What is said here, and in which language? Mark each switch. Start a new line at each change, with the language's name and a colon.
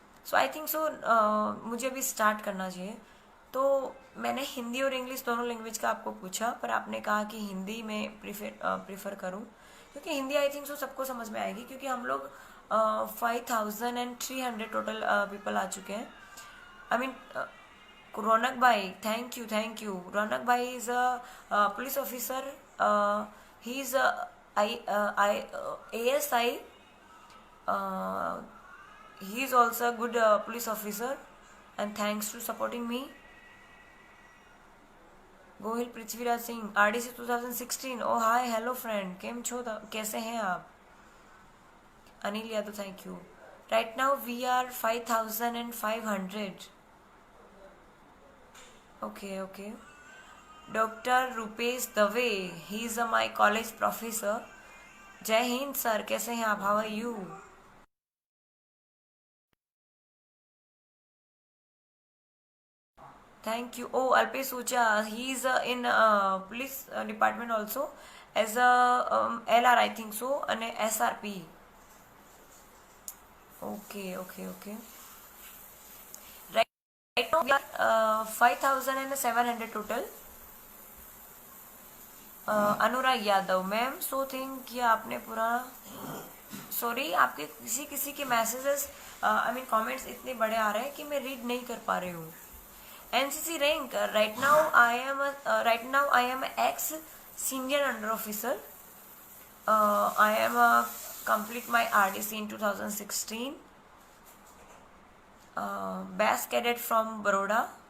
English: so I think so
Hindi: मुझे अभी start करना चाहिए. तो मैंने हिंदी और इंग्लिश दोनों लैंग्वेज का आपको पूछा, पर आपने कहा कि हिंदी में प्रीफर करूं, क्योंकि हिंदी
English: I think so
Hindi: सबको समझ में आएगी, क्योंकि हम लोग 5,300
English: total people
Hindi: आ चुके हैं.
English: I mean Ronak bhai, thank you, thank you. Ronak bhai is a police officer. He is a ASI. Uh, he is also a good police officer, and thanks to supporting me.
Hindi: Gohil Prithviraj Singh RDC 2016.
English: oh hi hello friend,
Gujarati: केम छो,
Hindi: कैसे हैं आप?
English: Anil Yadav, thank you. Right now we are 5500. Okay okay. Doctor Rupesh Dave, he is my college professor.
Hindi: जय Hind sir, कैसे हैं आप?
English: How are you? Thank you. Oh, Alpesh Ucha, he is in police department also as a LR, I think so, and SRP. Okay, okay, okay. Right now we are 5700 total.
Hindi: Anurag Yadav ma'am,
English: so think
Hindi: कि आपने पूरा, sorry, आपके किसी के messages
English: I mean
Hindi: comments इतने बड़े आ रहे हैं कि मैं रीड नहीं कर पा रही हूँ.
English: NCC rank, right now I am ex senior under officer. I am complete my RDC in 2016. Best cadet from Baroda.